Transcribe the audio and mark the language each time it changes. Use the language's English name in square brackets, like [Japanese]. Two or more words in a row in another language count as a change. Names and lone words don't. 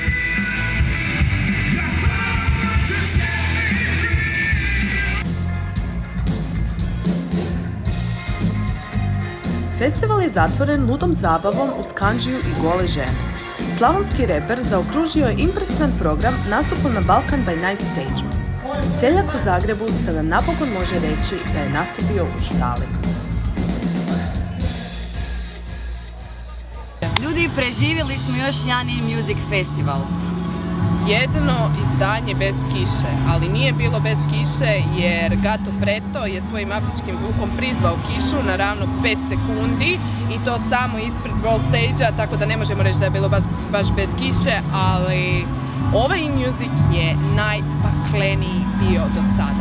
[Croatian] Festival je zatvoren ludom zabavom uz kandžiju i gole žene. Slavonski reper zaokružio je impresivan program nastupom na Balkan by Night stage-u. Seljak u Zagrebu sada napokon može reći da je nastupio u štali. Ljudi, preživjeli smo još jedan In Music Festival. Jedno izdanje bez kiše, ali nije bilo bez kiše jer Gato Preto je svojim afričkim zvukom prizvao kišu na ravno 5 sekundi i to samo ispred World Stage-a, tako da ne možemo reći da je bilo baš bez kiše, ali ovaj In Music je najpakleniji bio do sada.